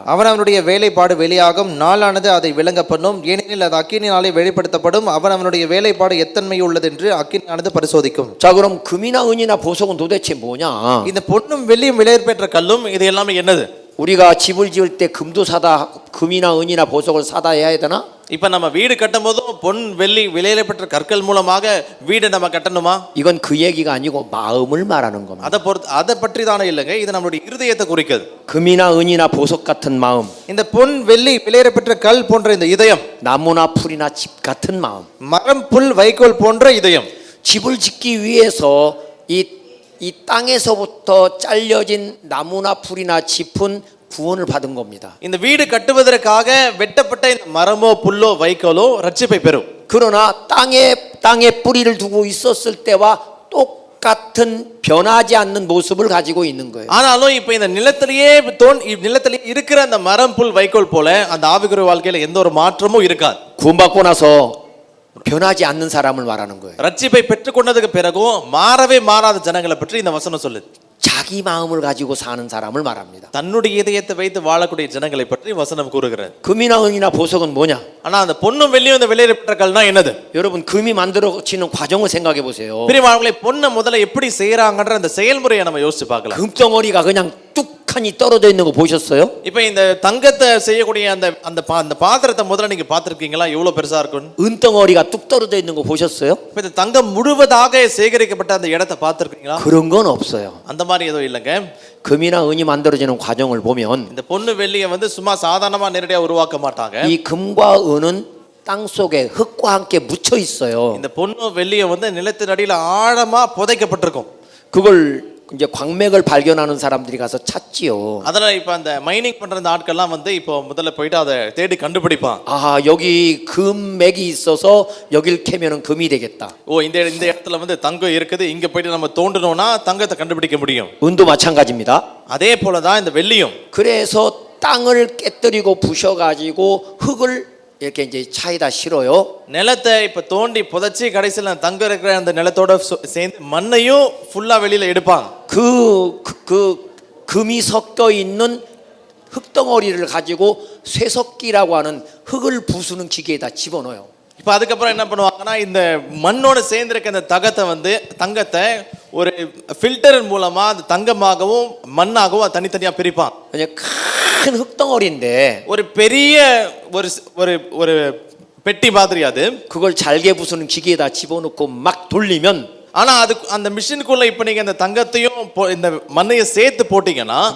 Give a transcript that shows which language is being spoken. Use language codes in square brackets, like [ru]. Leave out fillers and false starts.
[ta] அவனவனுடைய வேலைப்பாடு வெளியாகும் நாளானது அதை விளங்க பண்ணும் ஏனெனில் அது அக்கினினாலே வெளிப்படுத்தப்படும் அவனவனுடைய வேலைப்பாடு எத்தன்மை உள்ளது என்று அக்கினியானது பரிசோதிக்கும். [ko] 자, 그럼 금이나 은이나 보석은 도대체 뭐냐? [ta] இந்த பொன்னும் வெள்ளியும் விலையேற பெற்ற கல்லும் இது எல்லாமே என்னது? [ko] 우리가 집을 지을 때 금도 사다 금이나 은이나 보석을 사다 해야 되나? [ta] இப்ப நம்ம வீடு கட்டும் போதும் பொன் வெள்ளி விலையில பெற்ற கற்கள் மூலமாக வீடு நம்ம கட்டணுமா? [ko] 이건 그 얘기가 아니고 마음을 말하는 겁니다. [ta] அதை பற்றி தானே இல்லைங்க, இது நம்மளுடைய இருதயத்தை குறிக்கிறது. [ko] 금이나 은이나 보석 같은 마음, [ta] இந்த பொன் வெள்ளி விலையேற பெற்ற கல் போன்ற இந்த இதயம், [ko] 나무나 풀이나 집 같은 마음, [ta] மரம் புல் வைக்கோல் போன்ற இதயம். [ko] 집을 짓기 위해서 이 땅에서부터 잘려진 나무나 풀이나 짚은 구원을 받은 겁니다. [ta] இந்த வீடு கட்டுவதற்காக வெட்டப்பட்ட இந்த மரமோ புல்லோ வைக்கோலோ ரட்சிப்பை பெறும். [ko] 그러나 땅에 뿌리를 두고 있었을 때와 똑같은 변하지 않는 모습을 가지고 있는 거예요. [ta] ஆனாலும் இப்ப இந்த நிலத்திலேயே இருக்கிற அந்த மரம் புல் வைக்கோல் போல அந்த ஆவிக்குரிய வாழ்க்கையில எந்த ஒரு மாற்றமும் இருக்காது. [ko] 구원받고 나서 변하지 않는 사람을 말하는 거예요. [ta] ரட்சிப்பை பெற்றுக்கொண்டதுக்கு பிறகும் மாறவே மாறாத ஜனங்களை பற்றி இந்த வசனம் சொல்லுது. [ko] 자기 마음을 가지고 사는 사람을 말합니다. [ta] தன்னுடைய இதயத்தை வைத்து வாழக்கூடிய ஜனங்களை பற்றி வசனம் கூறுகிறது. [ko] 금이나 은이나 보석은 뭐냐? [ta] ஆனா அந்த பொன்னும் வெள்ளியும் இந்த வெளியேறப்பட்ட கல்னா என்னது? [ko] 여러분 금이 만들어지는 과정을 생각해 보세요. [ta] பிரியமானவர்களே, பொன்னை முதல்ல எப்படி செய்யறாங்கன்ற அந்த செயல்முறையை நம்ம யோசிச்சு பார்க்கலாம். [ko] 금덩어리가 그냥 뚝하니 떨어져 있는 거 보셨어요? [ta] இப்போ இந்த தங்கத்தை செய்யக்கூடிய அந்த பாத்திரத்தை முதல்ல நீங்க பார்த்திருக்கீங்களா? எவ்வளவு பெருசா இருக்கும். [ko] 은덩어리가 뚝 떨어져 있는 거 보셨어요? [ta] இப்போ இந்த தங்கம் முழுவதாக சேகரிக்கப்பட்ட அந்த இடத்தை பார்த்திருக்கீங்களா? [ko] 그런 건 없어요. [ta] அந்த மாதிரி எதுவும் இல்லைங்க. [ko] 금이나 은이 만들어지는 과정을 보면 [ta] இந்த பொன்னு வெள்ளியை சும்மா சாதாரணமா நேரடியா உருவாக்க மாட்டாங்க. [ko] 이 금과 은은 땅 속에 흙과 함께 묻혀 있어요. [ta] இந்த பொன்னு வெள்ளியை நிலத்தின் அடியில ஆழமா புதைக்கப்பட்டிருக்கும். [ko] 그걸 이제 광맥을 발견하는 사람들이 가서 찾지요. [ta] அதனால இப்ப அந்த மைனிங் பண்ற அந்த ஆட்கள்லாம் இப்போ முதல்ல போயிட்டு அதை தேடி கண்டுபிடிப்பான். [ko] 아, 여기 금맥이 있어서 여길 캐면은 금이 되겠다. [ta] ஓ, இந்த இடத்துல தங்கம் இருக்குது, இங்க போயிட்டு நம்ம தோண்டணும்னா தங்கத்தை கண்டுபிடிக்க முடியும். [ko] 은도 마찬가지입니다. [ta] அதே போலதான் இந்த வெள்ளியும். [ko] 그래서 땅을 깨뜨리고 부셔가지고 흙을 이렇게 이제 차에다 실어요. [ta] நிலத்தை இப்ப தோண்டி புதைச்சி கடைசியில் தங்கம் இருக்கிற அந்த நிலத்தோட சேர்ந்து மண்ணையும் ஃபுல்லா வெளியில எடுப்பாங்க. [ko] 그 금이 섞여 있는 흙덩어리를 가지고 쇠석기라고 하는 흙을 부수는 기계에다 집어넣어요. [ta] இப்ப அதுக்கப்புறம் என்ன பண்ணுவாங்கன்னா, இந்த மண்ணோட சேர்ந்திருக்க அந்த தங்கத்தை ஒரு ஃபில்டர் மூலமா அது தங்கமாகவும் மண்ணாகவும் தனித்தனியா பிரிப்பான். [ko] 그냥 큰 흙덩어리인데 [ta] ஒரு பெரிய ஒரு பெட்டி மாதிரி அது. [ko] 그걸 잘게 부수는 기계에다 집어넣고 막 돌리면 [ta] ஆனா அது அந்த மிஷினுக்குள்ள இப்ப நீங்க அந்த தங்கத்தையும் இந்த மண்ணையும் சேர்த்து போட்டீங்கன்னா